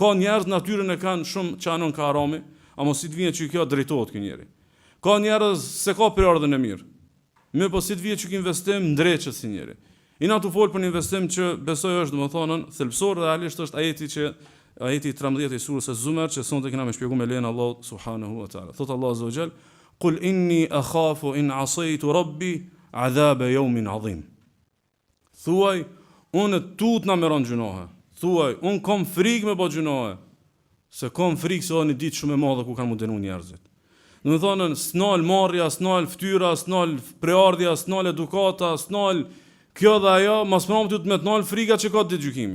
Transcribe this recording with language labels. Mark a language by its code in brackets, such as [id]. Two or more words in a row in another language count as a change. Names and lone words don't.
[sq] Ka njerëz natyrën e kanë shumë që anon ka harami, ama si të vihet që kjo drejtohet ky njeri. Ka njerëz se ka preardhjen e mirë. Mirë, po si të vihet që ky investim ndreqet si njeri. I na tu fol për një investim që besoj është domethënë thelbësor, realisht është ajeti 13 i surës Az-Zumar që sonte kena më shpjeguar me lejen [ar] الله سبحانه وتعالى. Thot الله عز وجل قل إني أخاف إن عصيت ربي عذاب يوم عظيم." [sq] Thuaj, unë tutna me ron gjunohe. Thuaj, unë kam frikë me bë gjunohe. Se kam frikë se një ditë shumë e madhe ku kanë më dënu njerëzit. Në më thonë, s'nal marrja, s'nal ftyra, s'nal preardhja, s'nal edukata, s'nal kjo dhe ajo, mas më nëmë të me t'nal frika që ka ditë gjykimi.